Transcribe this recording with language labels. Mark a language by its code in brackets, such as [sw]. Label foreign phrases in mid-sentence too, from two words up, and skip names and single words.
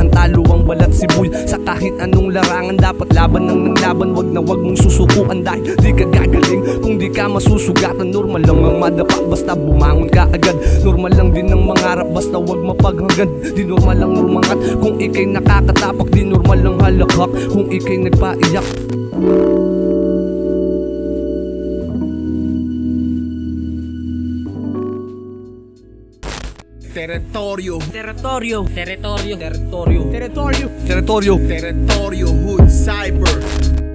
[tl] Talo ang balat sibul sa kahit anong larangan. Dapat laban ng laban, wag na wag mong susukuan. Dahil di ka gagaling kung di ka masusugatan. Normal lang ang madapa, basta bumangon ka agad. Normal lang din ang mangarap, basta wag mapaghangad. Di normal lang rumangat kung ikay nakakatapak. Di normal lang halakak kung ikay nagpaiyak. [es] Territorio, Territorio, Territorio, territorio, territorio, Territorio, territorio, hood, cyber.